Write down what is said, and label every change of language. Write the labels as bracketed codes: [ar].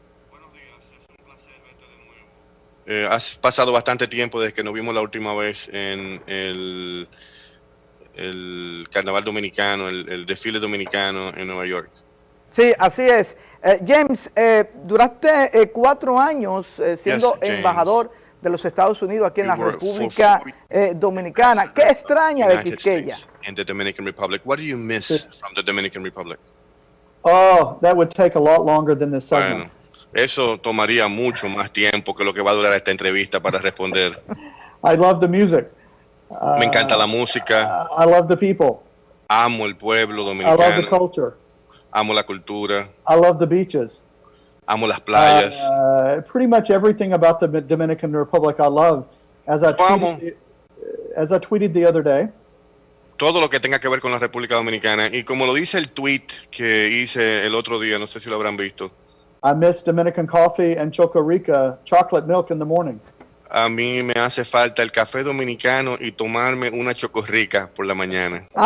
[es] Buenos días, es un placer verte de nuevo. Has pasado bastante tiempo desde que nos vimos la última vez en el carnaval dominicano, el desfile dominicano en Nueva York. Sí, así es. James, duraste 4 años siendo embajador de los Estados Unidos aquí en la República Dominicana. ¿Qué extraña de Quisqueya? [en] And the Dominican Republic. What do you miss from the Dominican Republic? Oh, that would take a lot longer than this segment. [es] Bueno, eso tomaría mucho más tiempo que lo que va a durar esta entrevista para responder. [en] I love the music. [es] Me encanta la música. [en] I love the people. [es] Amo el pueblo [en] I [es] dominicano. [en] love the culture. [es] Amo la cultura. [en] I love the beaches. [es] Amo las playas. [en] Pretty much everything about the Dominican Republic I love. As I tweeted the other day. [es] Todo lo que tenga que ver con la República Dominicana. Y como lo dice el tweet que hice el otro día, no sé si lo habrán visto. [en] I miss Dominican coffee and Choco Rica chocolate milk in the morning. [es] A mí me hace falta el café dominicano y tomarme una chocorrica por la mañana.